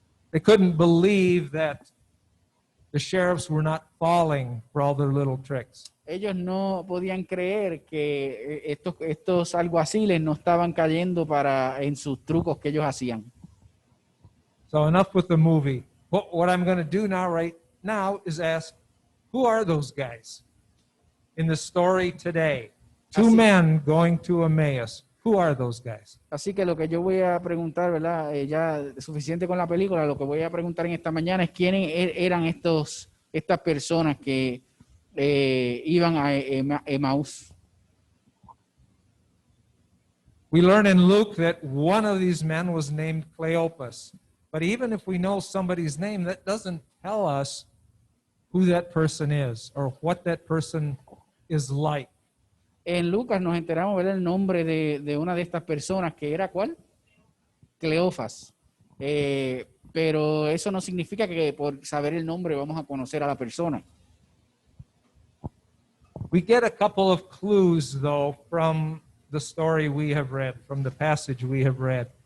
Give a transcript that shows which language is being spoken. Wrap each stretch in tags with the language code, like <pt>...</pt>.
<en>They couldn't believe that the sheriffs were not falling for all their little tricks.</en> <es>Ellos no podían creer que estos alguaciles no estaban cayendo en sus trucos que ellos hacían.</es> <en>So enough with the movie. What I'm going to do right now is ask, who are those guys in the story today? Two</en> <es>Así-</es> <en>men going to Emmaus. Who are those guys?</en> <es>Así que lo que yo voy a preguntar, ¿verdad? Ya es suficiente con la película, lo que voy a preguntar en esta mañana es quiénes eran estas personas que iban a Emaús.</es> <en>We learn in Luke that one of these men was named Cleopas. But even if we know somebody's name, that doesn't tell us who that person is or what that person is like.</en> <es>En Lucas nos enteramos, ¿verdad? El nombre de una de estas personas, que era ¿cuál? Cleofas. Pero eso no significa que por saber el nombre vamos a conocer a la persona.</es> <en>We get a couple of clues, though, from the story we have read, from the passage we have read.</en>